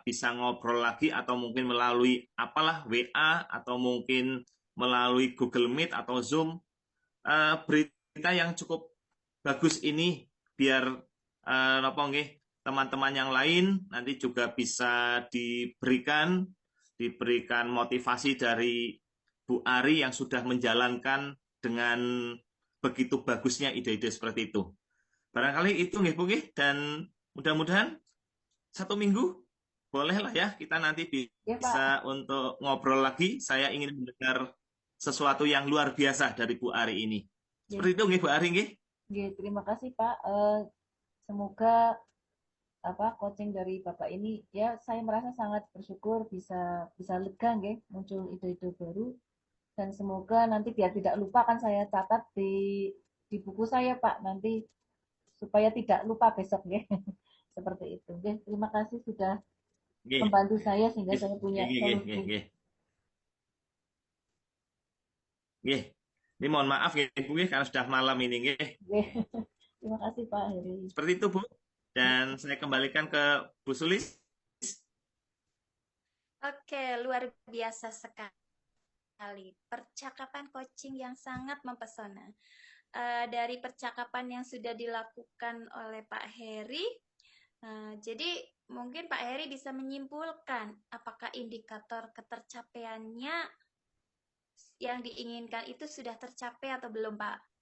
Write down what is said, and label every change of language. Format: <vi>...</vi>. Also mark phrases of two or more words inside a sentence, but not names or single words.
<id>bisa ngobrol lagi atau mungkin melalui apalah WA atau mungkin melalui Google Meet atau Zoom, berita yang cukup bagus ini biar apa nggih teman-teman yang lain nanti juga bisa diberikan motivasi dari Bu Ari yang sudah menjalankan dengan begitu bagusnya ide-ide seperti itu. Barangkali itu nggih Bu nggih, dan mudah-mudahan 1 minggu bolehlah ya kita nanti Ya Pak. bisa untuk ngobrol lagi. Saya ingin mendengar sesuatu yang luar biasa dari Bu Ari ini. Ya, Seperti itu nggih Bu Ari nggih. ya, terima kasih Pak. Semoga coaching dari Bapak ini, ya saya merasa sangat bersyukur bisa bisa lega nggih, muncul ide-ide baru, dan semoga nanti biar tidak lupa kan saya catat di buku saya Pak, nanti supaya tidak lupa besok nggih. Seperti itu. Nggih, terima kasih sudah Nggih. membantu saya sehingga Nggih, saya punya</id> <jv>nggih, nggih, nggih,</jv> <id>solusi.</id> <jv>nggih. Nggih.</jv> <id>Ini mohon maaf nggih Bu nggih karena sudah malam ini nggih. Nggih. Terima kasih Pak Heri. Seperti itu Bu. Dan saya kembalikan ke Bu Sulis. Oke, luar biasa sekali. Percakapan coaching yang sangat mempesona. Dari percakapan yang sudah dilakukan oleh Pak Heri, jadi mungkin Pak Heri bisa menyimpulkan apakah indikator ketercapaiannya yang diinginkan itu sudah tercapai atau belum, Pak?</id>